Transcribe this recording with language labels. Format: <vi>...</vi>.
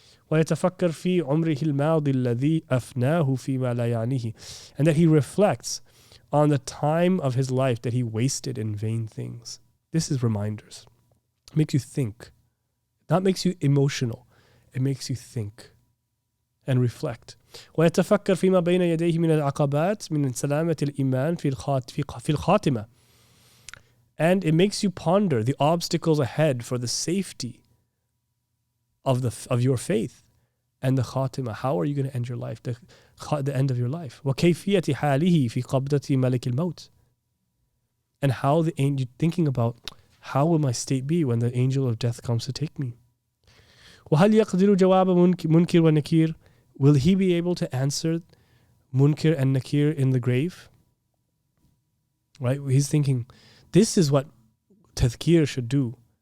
<ar>ويتفكر في عمره الماضي الذي أفناه فيما لا يعنيه,</ar> <en>and that he reflects on the time of his life that he wasted in vain things. This is reminders. It makes you think. That makes you emotional. It makes you think and reflect.</en> <ar>ويتفكر فيما بين يديه من العقبات من سلامة الإيمان في الخاتمة.</ar> <en>And it makes you ponder the obstacles ahead for the safety of your faith and the khatima. How are you going to end your life? The end of your life.</en> <ar>وكيفية حاله في قبضة ملك الموت.</ar> <en>And how you're thinking about, how will my state be when the angel of death comes to take me?</en> <ar>وهل يقدر جواب منكر ونكير?</ar> <en>Will he be able to answer Munkir and Nakir in the grave? Right? He's thinking, this is what tadhkir should do.</en>